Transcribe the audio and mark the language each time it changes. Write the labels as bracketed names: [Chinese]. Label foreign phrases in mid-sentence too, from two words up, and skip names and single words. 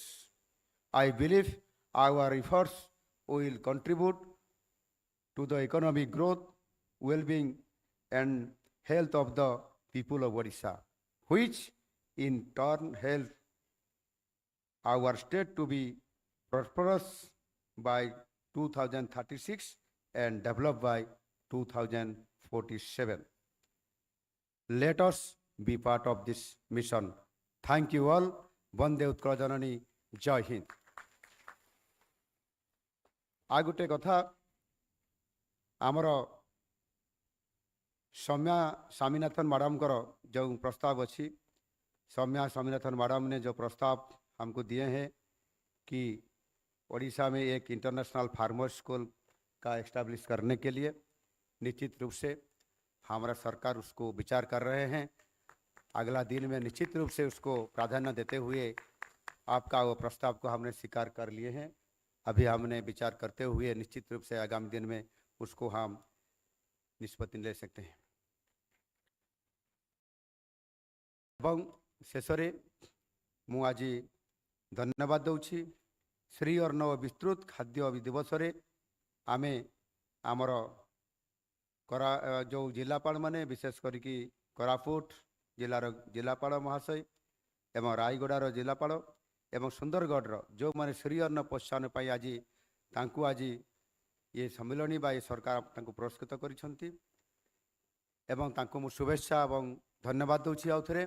[English] I believe our efforts will contribute to the economic growth, well-being and health of the people of Odisha, which in turn help our state to be prosperous by 2036 and developed by 2047. Let us be part of this mission. Thank you all. [Odia] ବନ୍ଦେ ଉତ୍କଳ ଜନନୀ. [Hindi] जय हिंद. [Odia] ଆ ଗୋଟେ କଥା ଆମର ସୌମ୍ୟା ସ୍ୱାମୀନାଥନ ମ୍ୟାଡାମ ଯୋ ପ୍ରସ୍ତାବ ଅଛି, [Hindi] सौम्या स्वामीनाथन मैडम ने जो प्रस्ताव हमको दिए हैं कि ओडिशा में एक [English] international farmer school [Hindi] का एस्टैब्लिश करने के लिए निश्चित रूप से हमारा सरकार उसको विचार कर रहे हैं। अगला दिन में निश्चित रूप से उसको प्राधान्य देते हुए आपका वो प्रस्ताव को हमने स्वीकार कर लिए हैं। अभी हमने विचार करते हुए निश्चित रूप से आगामी दिन में उसको हम निष्पत्ति ले सकते हैं। [Odia] ଏବଂ ଶେଷରେ ମୁଁ ଆଜି ଧନ୍ୟବାଦ ଦେଉଛି ଶ୍ରୀ ଅନ୍ନ ବିସ୍ତୃତ ଖାଦ୍ୟ ଦିବସରେ ଆମେ ଆମର ଯେଉଁ ଜିଲ୍ଲାପାଳମାନେ ବିଶେଷ କରିକି କୋରାପୁଟ ଜିଲ୍ଲାର ଜିଲ୍ଲାପାଳ ମହାଶୟ ଏବଂ ରାୟଗଡ଼ାର ଜିଲ୍ଲାପାଳ ଏବଂ ସୁନ୍ଦରଗଡ଼ର ଯେଉଁମାନେ ଶ୍ରୀ ଅନ୍ନ ପ୍ରୋତ୍ସାହନ ପାଇଁ ଆଜି ତାଙ୍କୁ ଆଜି ଏ ସମ୍ମିଳନୀ ବା ଏ ସରକାର ତାଙ୍କୁ ପୁରସ୍କୃତ କରିଛନ୍ତି ଏବଂ ତାଙ୍କୁ ମୁଁ ଶୁଭେଚ୍ଛା ଏବଂ ଧନ୍ୟବାଦ ଦେଉଛି ଆଉ ଥରେ।